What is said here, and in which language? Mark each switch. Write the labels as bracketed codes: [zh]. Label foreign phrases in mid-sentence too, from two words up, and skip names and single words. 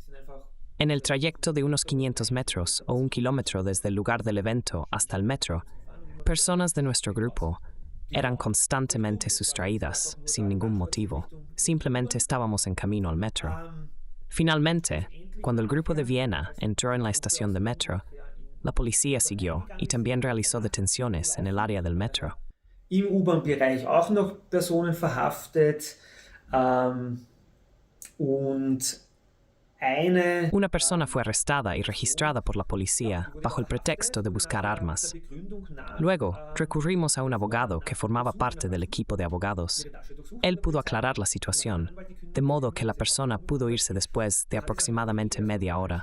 [es] En el trayecto de unos 500 metros o 1 kilómetro desde el lugar del evento hasta el metro, personas de nuestro grupo eran constantemente sustraídas sin ningún motivo. Simplemente estábamos en camino al metro. Finalmente, cuando el grupo de Viena entró en la estación de metro, la policía siguió y también realizó detenciones en el área del metro. [de] Im U-Bahn-Bereich auch noch Personen verhaftet und [es] Una persona fue arrestada y registrada por la policía bajo el pretexto de buscar armas. Luego, recurrimos a un abogado que formaba parte del equipo de abogados. Él pudo aclarar la situación, de modo que la persona pudo irse después de aproximadamente media hora.